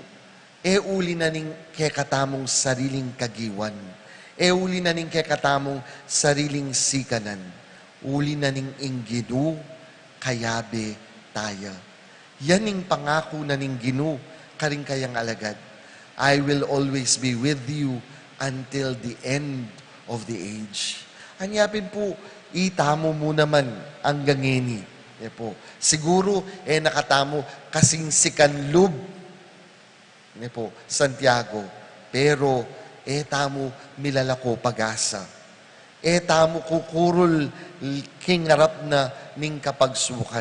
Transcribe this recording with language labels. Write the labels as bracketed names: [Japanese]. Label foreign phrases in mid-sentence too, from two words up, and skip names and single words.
[Pampanga] Uli na ning kekatamong sariling kagiwan. Uli na ning kekatamong sariling sikanan. Uli na ning ingginu, kayabe taya. Yan ning pangako na ning Ginu, karing kayang alagad. [English] I will always be with you until the end of the age. [Pampanga] Anyapin po, itamo mo naman ang gangeni. Po. Siguro, nakatamo kasing sikanlub ne po, Santiago. Pero, tamo milalako pag-asa. Tamo kukurol kingarap na ning kapagsukan.